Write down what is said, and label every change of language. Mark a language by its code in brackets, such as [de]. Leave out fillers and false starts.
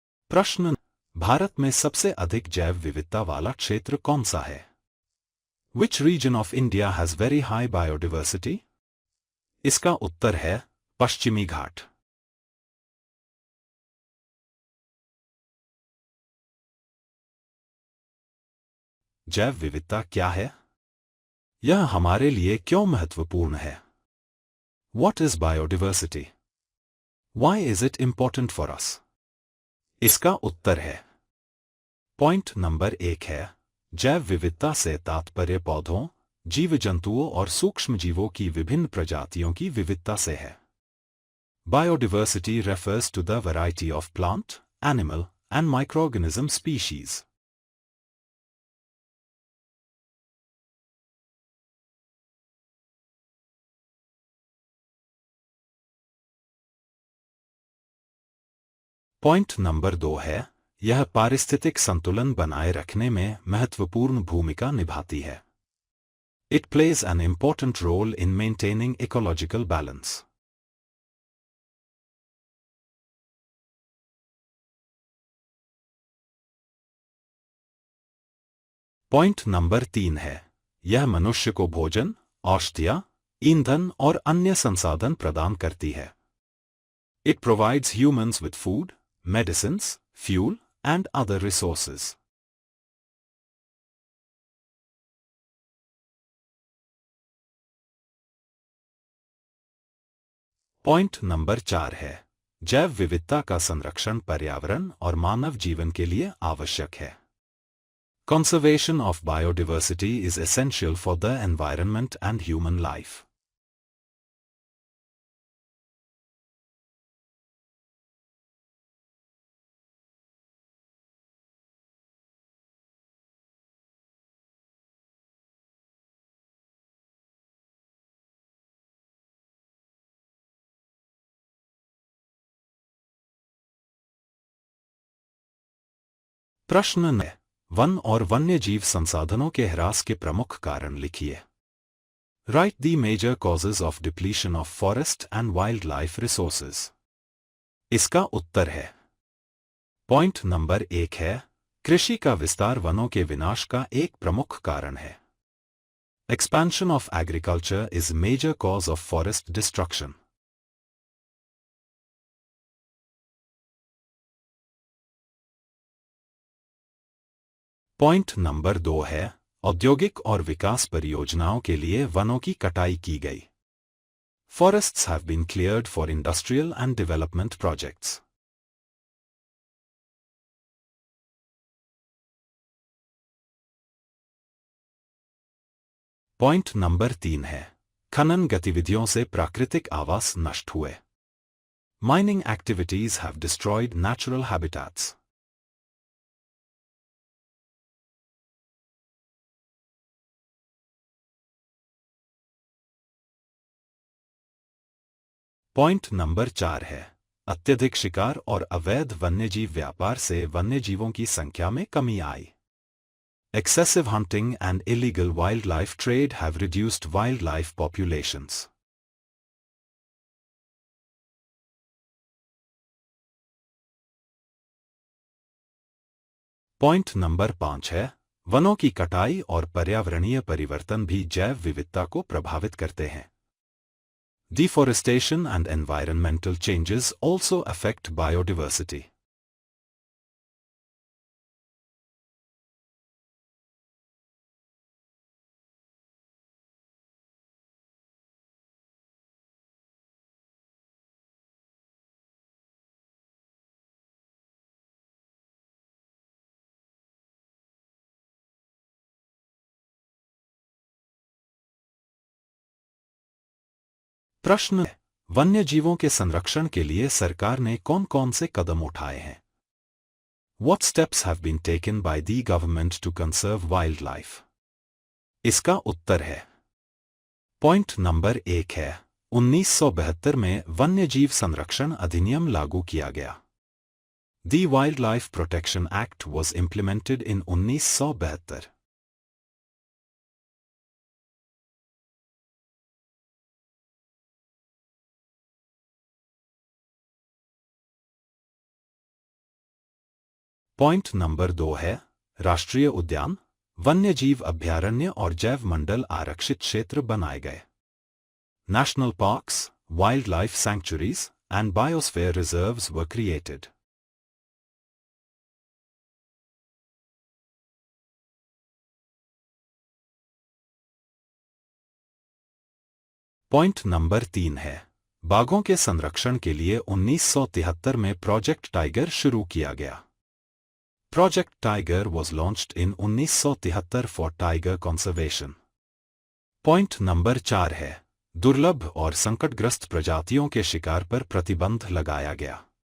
[hi] प्रश्न, भारत में सबसे अधिक जैव विविधता वाला क्षेत्र कौन सा है? [en] Which region of India has very high biodiversity? [hi] इसका उत्तर है पश्चिमी घाट। जैव विविधता क्या है? यह हमारे लिए क्यों महत्वपूर्ण है? [en] What is biodiversity? Why is it important for us? [hi] इसका उत्तर है पॉइंट नंबर 1 है, जैव विविधता से तात्पर्य पौधों, जीव जंतुओं और सूक्ष्म जीवों की विभिन्न प्रजातियों की विविधता से है। [en] Biodiversity refers to the variety of plant, animal, and microorganism species. [hi] Point number 2 है, यह पारिस्थितिक संतुलन बनाए रखने में महत्वपूर्ण भूमिका निभाती है। [en] It plays an important role in maintaining ecological balance. [hi] Point number 3 है, यह मनुष्य को भोजन, औषधियाँ, ईंधन और अन्य संसाधन प्रदान करती है। [en] It provides humans with food, medicines, fuel, and other resources. [hi] Point number 4 है, जैव विविधता का संरक्षण पर्यावरण और मानव जीवन के लिए आवश्यक है। [en] Conservation of biodiversity is essential for the environment and human life. [hi] प्रश्न 9 वन और वन्यजीव संसाधनों के ह्रास के प्रमुख कारण लिखिए. [en] Write the major causes of depletion of forest and wildlife resources. [hi] इसका उत्तर है. पॉइंट नंबर 1 है, कृषि का विस्तार वनों के विनाश का एक प्रमुख कारण है. [en] Expansion of agriculture is major cause of forest destruction. [hi] Point number 2 है, औद्योगिक और विकास परियोजनाओं के लिए वनों की कटाई की गई. [en] Forests have been cleared for industrial and development projects. [hi] Point number 3 है, खनन गतिविधियों से प्राकृतिक आवास नष्ट हुए. [en] Mining activities have destroyed natural habitats. [hi] Point number 4 है, अत्यधिक शिकार और अवैध वन्यजीव व्यापार से वन्यजीवों की संख्या में कमी आई. [en] Excessive hunting and illegal wildlife trade have reduced wildlife populations. [hi] Point number 5 है, वनों की कटाई और पर्यावरणीय परिवर्तन भी जैव विविधता को प्रभावित करते हैं. [en] Deforestation and environmental changes also affect biodiversity. [hi] प्रश्न: वन्यजीवों के संरक्षण के लिए सरकार ने कौन-कौन से कदम उठाए हैं? [en] What steps have been taken by the government to conserve wildlife? [hi] इसका उत्तर है. पॉइंट नंबर 1 है, 1972 में वन्यजीव संरक्षण अधिनियम लागू किया गया. [en] The Wildlife Protection Act was implemented in 1972. [hi] Point number 2 है, राष्ट्रीय उद्यान, वन्यजीव अभयारण्य और जैव मंडल आरक्षित क्षेत्र बनाए गए. [en] National parks, wildlife sanctuaries, and biosphere reserves were created. [hi] Point number 3 है, बाघों के संरक्षण के लिए 1973 में प्रोजेक्ट टाइगर शुरू किया गया. [en] Project Tiger was launched in 1973 for tiger conservation. [hi] Point number 4 है, दुर्लभ और संकटग्रस्त प्रजातियों के शिकार पर प्रतिबंध लगाया गया.